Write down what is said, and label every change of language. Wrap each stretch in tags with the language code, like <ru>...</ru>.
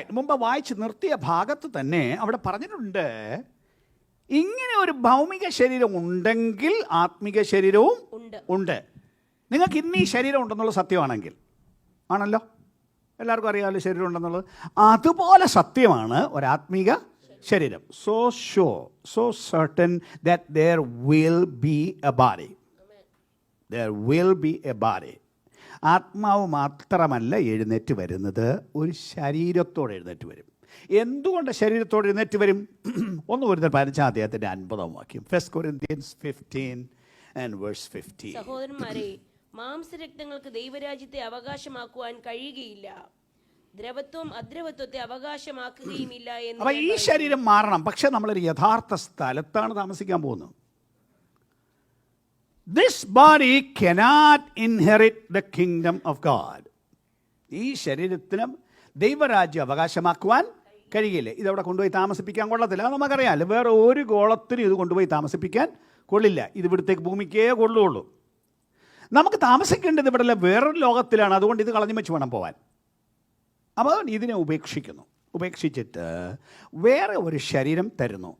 <ml>മുമ്പ് വായിച്ച് നിർത്തിയ ഭാഗത്ത് തന്നെ അവിടെ പറഞ്ഞിട്ടുണ്ട്, ഇങ്ങനെ ഒരു ഭൗമിക ശരീരം ഉണ്ടെങ്കിൽ ആത്മിക ശരീരവും ഉണ്ട്. നിങ്ങൾക്ക് ഇന്ന് ഈ ശരീരം ഉണ്ടെന്നുള്ള സത്യമാണെങ്കിൽ, ആണല്ലോ, എല്ലാവർക്കും അറിയാമല്ലോ ശരീരം ഉണ്ടെന്നുള്ളത്, അതുപോലെ സത്യമാണ് ഒരാത്മീക ശരീരം.</ml> <en>So certain that there will be a body. There will be a body.</en> <ml>ആത്മാവ് മാത്രമല്ല എഴുന്നേറ്റ് വരുന്നത്, ഒരു ശരീരത്തോടെ എഴുന്നേറ്റ് വരും. എന്തുകൊണ്ട് ശരീരത്തോടെ എഴുന്നേറ്റ് വരും?</ml> <en>1 Corinthians 15 വാക്യം, 1 Corinthians 15 and verse 15.</en> <ml>സഹോദരന്മാരെ, മാംസരക്തങ്ങൾക്ക് ദൈവരാജ്യത്തെ അവകാശമാക്കുവാൻ കഴിയുകയില്ല, ദ്രവത്വം അദ്രവത്വത്തെ അവകാശമാക്കുകയുമില്ല എന്ന്. അപ്പൊ ഈ ശരീരം മാറണം, പക്ഷെ നമ്മളൊരു യഥാർത്ഥ സ്ഥലത്താണ് താമസിക്കാൻ പോകുന്നത്.</ml> <en>This body cannot inherit the kingdom of God.</en> <ml>ഈ ശരീരത്തിന് ദൈവരാജ്യം അവകാശമാക്കുവാൻ കഴിയില്ല. ഇതവിടെ കൊണ്ടുപോയി താമസിപ്പിക്കാൻ കൊള്ളത്തില്ല, അത് നമുക്കറിയാമല്ലോ. വേറെ ഒരു ഗോളത്തിനും ഇത് കൊണ്ടുപോയി താമസിപ്പിക്കാൻ കൊള്ളില്ല. ഇത് ഇവിടത്തേക്ക് ഭൂമിക്കേ കൊള്ളുള്ളൂ. നമുക്ക് താമസിക്കേണ്ടത് ഇവിടെ വേറൊരു ലോകത്തിലാണ്. അതുകൊണ്ട് ഇത് കളഞ്ഞു വെച്ച് വേണം പോവാൻ. അപ്പോൾ ഇതിനെ ഉപേക്ഷിച്ചിട്ട് വേറെ ഒരു ശരീരം തരുന്നു.</ml>